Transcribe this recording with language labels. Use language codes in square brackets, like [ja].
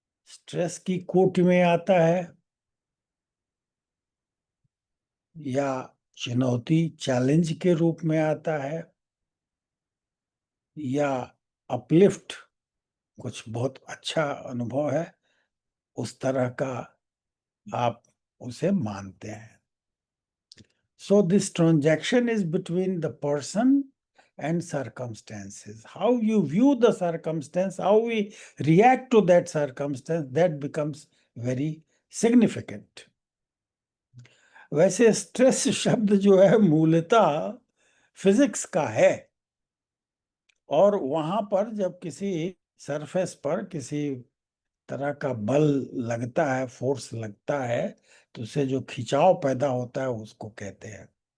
[hi] Stress की कोटि में आता है या चुनौती चैलेंज के रूप में आता है, या अपलिफ्ट कुछ बहुत अच्छा अनुभव है उस तरह का आप उसे मानते हैं। [en] So this transaction is between the person and circumstances. How you view the circumstance, how we react to that circumstance, that becomes very significant. [hi] वैसे स्ट्रेस शब्द जो है मूलतः फिजिक्स का है, और वहां पर जब किसी सरफेस पर किसी तरह का बल लगता है, फोर्स लगता है, तो उससे जो खिंचाव पैदा होता है उसको कहते हैं।